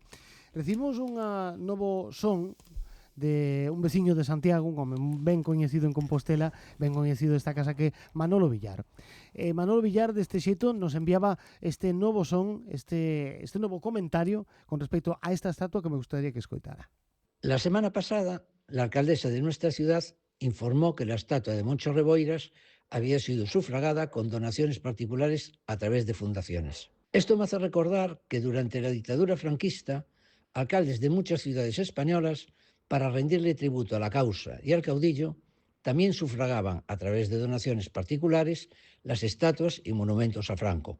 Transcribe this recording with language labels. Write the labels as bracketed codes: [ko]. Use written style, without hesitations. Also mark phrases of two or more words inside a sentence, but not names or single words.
[gl] Recibimos un novo son de un veciño de Santiago, un home ben coñecido en Compostela, ben coñecido desta casa, que é Manolo Villar. Manolo Villar, deste xeito, nos enviaba este novo son, este novo comentario con respecto a esta estatua que me gustaría que escoitara. [es] La semana pasada, la alcaldesa de nuestra ciudad informó que la estatua de Moncho Reboiras había sido sufragada con donaciones particulares a través de fundaciones. Esto me hace recordar que durante la dictadura franquista, alcaldes de muchas ciudades españolas, para rendirle tributo a la causa y al caudillo, también sufragaban a través de donaciones particulares las estatuas y monumentos a Franco.